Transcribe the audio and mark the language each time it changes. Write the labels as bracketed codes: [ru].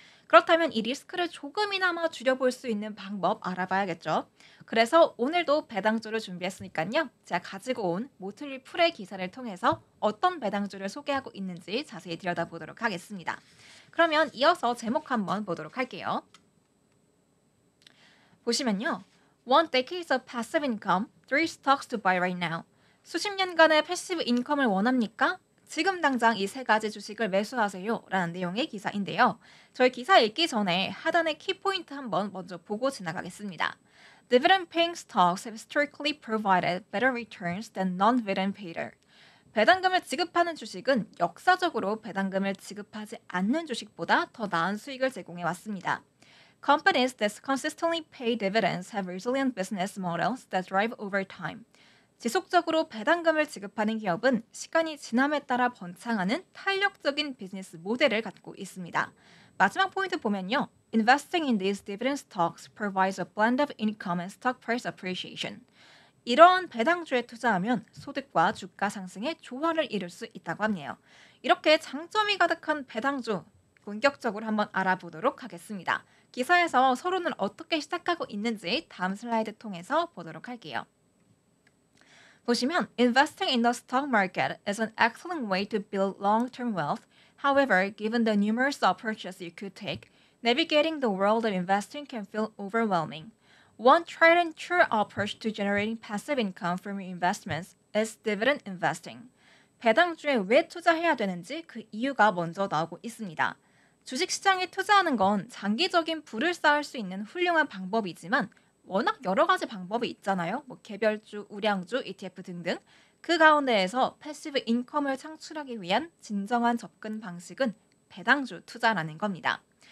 [ko] 그렇다면 이 리스크를 조금이나마 줄여볼 수 있는 방법 알아봐야겠죠. 그래서 오늘도 배당주를 준비했으니까요. 제가 가지고 온 모틀리 풀의 기사를 통해서 어떤 배당주를 소개하고 있는지 자세히 들여다보도록 하겠습니다. 그러면 이어서 제목 한번 보도록 할게요. 보시면요. [en] One decade of passive income, 3 stocks to buy right now. [ko] 수십 년간의 패시브 인컴을 원합니까? 지금 당장 이 세 가지 주식을 매수하세요. 라는 내용의 기사인데요. 저희 기사 읽기 전에 하단의 키포인트 한번 먼저 보고 지나가겠습니다. [en] Dividend paying stocks have historically provided better returns than non-dividend payer. [ko] 배당금을 지급하는 주식은 역사적으로 배당금을 지급하지 않는 주식보다 더 나은 수익을 제공해 왔습니다. [en] Companies that consistently pay dividends have resilient business models that thrive over time. [ko] 지속적으로 배당금을 지급하는 기업은 시간이 지남에 따라 번창하는 탄력적인 비즈니스 모델을 갖고 있습니다. 마지막 포인트 보면요. [en] Investing in these dividend stocks provides a blend of income and stock price appreciation. [ko] 이러한 배당주에 투자하면 소득과 주가 상승의 조화를 이룰 수 있다고 하네요. 이렇게 장점이 가득한 배당주 본격적으로 한번 알아보도록 하겠습니다. 기사에서 서론을 어떻게 시작하고 있는지 다음 슬라이드 통해서 보도록 할게요. 보시면 [en] Investing in the stock market is an excellent way to build long-term wealth. However, given the numerous approaches you could take, navigating the world of investing can feel overwhelming. One tried and true approach to generating passive income from your investments is dividend investing. [ko] 배당주에 왜 투자해야 되는지 그 이유가 먼저 나오고 있습니다. 주식시장에 투자하는 건 장기적인 부를 쌓을 수 있는 훌륭한 방법이지만 워낙 여러 가지 방법이 있잖아요. 개별주, 우량주, ETF 등등. 그 가운데에서 패시브 인컴을 창출하기 위한 진정한 접근 방식은 배당주 투자라는 겁니다.